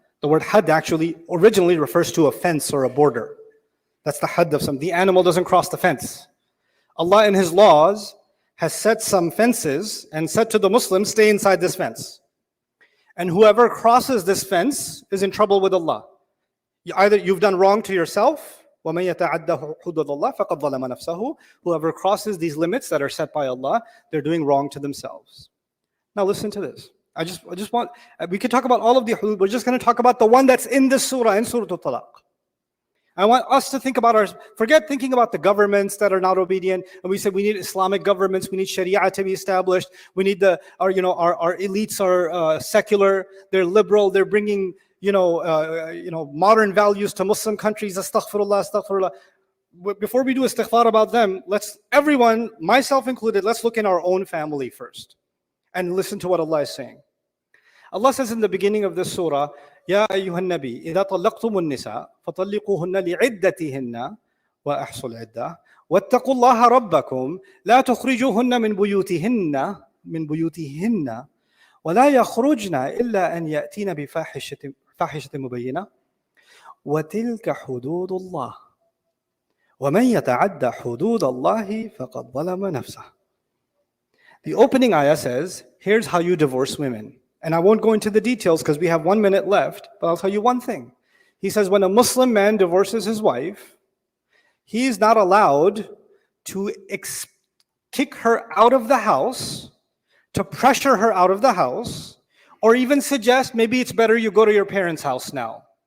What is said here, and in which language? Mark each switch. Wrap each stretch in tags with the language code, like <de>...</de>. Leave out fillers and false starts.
<en>The word had actually originally refers to a fence or a border. That's the had of some. The animal doesn't cross the fence. Allah in His laws has set some fences and said to the Muslims, stay inside this fence. And whoever crosses this fence is in trouble with Allah. Either you've done wrong to yourself,</en> <ar>وَمَن يَتَعَدَّ حُدُودَ اللَّهِ فَقَدْ ظَلَمَ نَفْسَهُ.</ar> <en>Whoever crosses these limits that are set by Allah, they're doing wrong to themselves. Now listen to this. I just want, we could talk about all of the hudud, we're just going to talk about the one that's in this surah, in Surah Al-Talaq. I want us to think about forget thinking about the governments that are not obedient. And we said we need Islamic governments, we need Sharia to be established, we need our elites are secular, they're liberal, they're bringing, modern values to Muslim countries, astaghfirullah, astaghfirullah. Before we do istighfar about them, everyone, myself included, let's look in our own family first. And listen to what Allah is saying. Allah says in the beginning of this surah,</en> <ar>يا أيها النبي إذا طلقتم النساء فطلقوهن لعدتهن وأحصوا العدة واتقوا الله ربكم لا تخرجوهن من بيوتهن ولا يخرجن إلا أن يأتين بفاحشة مبينة وتلك حدود الله ومن يتعدى حدود الله فقد ظلم نفسه.</ar> <en>The opening ayah says, here's how you divorce women. And I won't go into the details because we have 1 minute left, but I'll tell you one thing. He says when a Muslim man divorces his wife, he is not allowed to kick her out of the house, to pressure her out of the house, or even suggest maybe it's better you go to your parents' house now.</en>